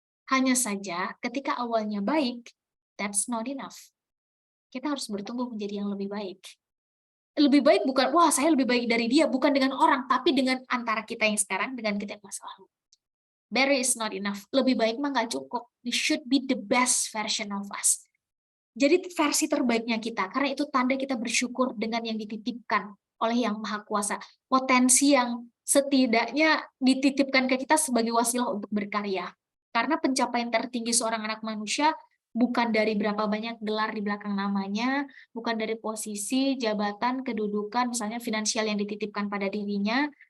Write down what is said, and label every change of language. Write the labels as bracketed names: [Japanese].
[Indonesian] Hanya saja ketika awalnya baik, [English] that's not enough. [Indonesian] Kita harus bertumbuh menjadi yang lebih baik. Lebih baik bukan, wah saya lebih baik dari dia, bukan dengan orang, tapi dengan antara kita yang sekarang, dengan kita yang masa lalu. [English] Better is not enough. [Indonesian] Lebih baik mah nggak cukup. [English] We should be the best version of us. [Indonesian] Jadi versi terbaiknya kita, karena itu tanda kita bersyukur dengan yang dititipkan oleh Yang Maha Kuasa. Potensi yang setidaknya dititipkan ke kita sebagai wasilah untuk berkarya. Karena pencapaian tertinggi seorang anak manusia bukan dari berapa banyak gelar di belakang namanya, bukan dari posisi, jabatan, kedudukan, misalnya finansial yang dititipkan pada dirinya.